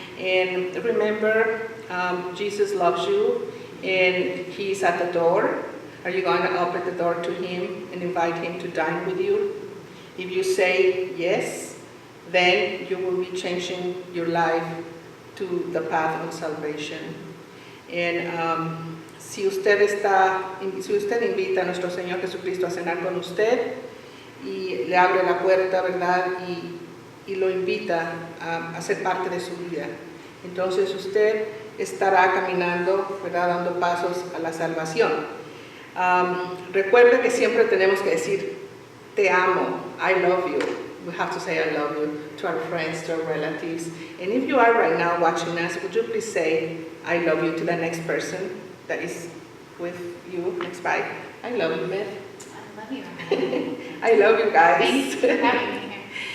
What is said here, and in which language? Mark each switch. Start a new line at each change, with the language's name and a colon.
English: And remember, Jesus loves you and he's at the door. Are you going to open the door to him and invite him to dine with you? If you say yes, then you will be changing your life to the path of salvation.
Spanish: And si usted invita a nuestro Señor Jesucristo a cenar con usted y le abre la puerta, ¿verdad? Y lo invita a ser parte de su vida, entonces usted estará caminando, ¿verdad? Dando pasos a la salvación. Recuerde que siempre tenemos que decir, te amo,
English: I love you. We have to say I love you to our friends, to our relatives. And if you are right now watching us, would you please say I love you to the next person that is with you next by? I love you, Beth. I love you. I love you guys. Thanks for having me here.